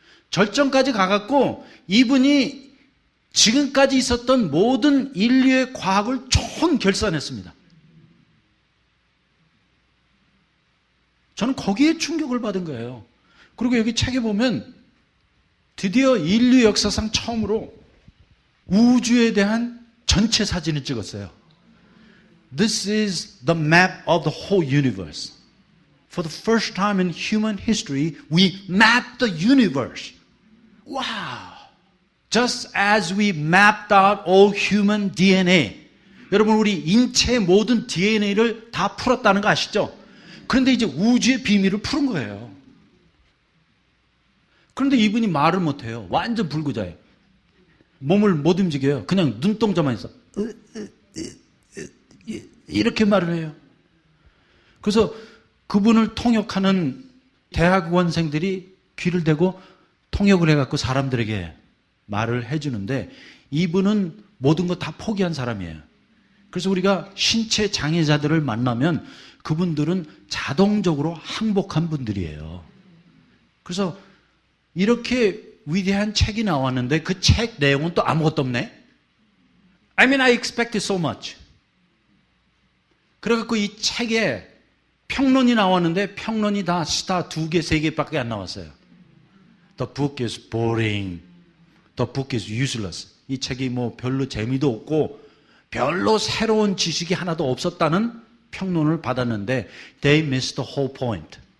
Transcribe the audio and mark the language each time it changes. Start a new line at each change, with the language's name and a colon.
Korean: 절정까지 가갖고 이분이 지금까지 있었던 모든 인류의 과학을 총결산했습니다. 저는 거기에 충격을 받은 거예요. 그리고 여기 책에 보면 드디어 인류 역사상 처음으로 우주에 대한 전체 사진을 찍었어요.
English: This is the map of the whole universe. For the first time in human history, we mapped the universe. Wow! Just as we mapped out all human DNA.
Korean: 여러분, 우리 인체의 모든 DNA를 다 풀었다는 거 아시죠? 그런데 이제 우주의 비밀을 푸는 거예요. 그런데 이분이 말을 못해요. 완전 불구자예요. 몸을 못 움직여요. 그냥 눈동자만 있어. 이렇게 말을 해요. 그래서 그분을 통역하는 대학원생들이 귀를 대고 통역을 해갖고 사람들에게 말을 해주는데 이분은 모든 거 다 포기한 사람이에요. 그래서 우리가 신체 장애자들을 만나면 그분들은 자동적으로 항복한 분들이에요. 그래서 이렇게 위대한 책이 나왔는데 그 책 내용은 또 아무것도 없네?
English: I mean, I expected so much.
Korean: 그래갖고 이 책에 평론이 나왔는데 평론이 다 스타 2개, 3개밖에 안 나왔어요.
English: The book is boring. The book is useless.
Korean: 이 책이 뭐 별로 재미도 없고 별로 새로운 지식이 하나도 없었다는 평론을 받았는데
English: They missed the whole point.